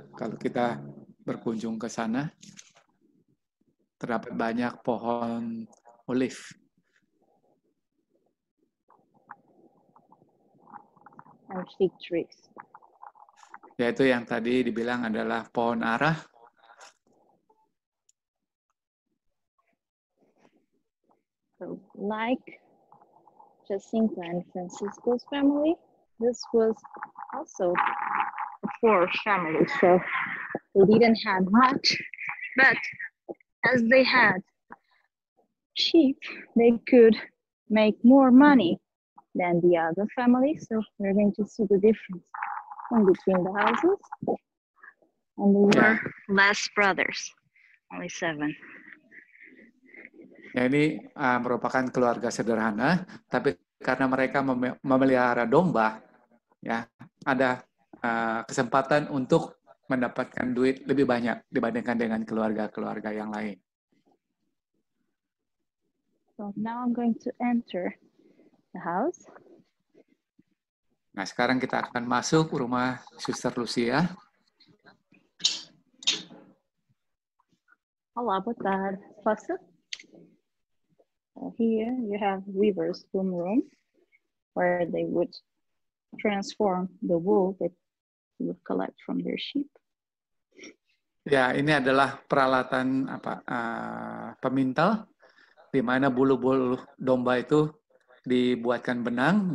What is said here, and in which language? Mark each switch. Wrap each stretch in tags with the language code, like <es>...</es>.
<id>Kalau kita berkunjung ke sana, terdapat banyak pohon olive.</id> <en>and fig trees.</en> <id>Yaitu yang tadi dibilang adalah pohon ara.</id> <en>So, like Jacinta and Francisco's family, this was also a poor family, so they didn't have much, but as they had sheep, they could make more money than the other family. So we're going to see the difference in between the houses. And there were less brothers, only 7.</en> <id>Ya, ini merupakan keluarga sederhana, tapi karena mereka memelihara domba, ya ada kesempatan untuk mendapatkan duit lebih banyak dibandingkan dengan keluarga-keluarga yang lain.</id> <en>So now I'm going to enter the house.</en> <id>Nah, sekarang kita akan masuk rumah Suster Lucia.</id> <pt>Olá, boa tarde. Posso?</pt> <en>Here you have weaver's loom room, where they would transform the wool that you would collect from their sheep.</en> <id>Ya, ini adalah peralatan pemintal, di mana bulu-bulu domba itu dibuatkan benang.</id>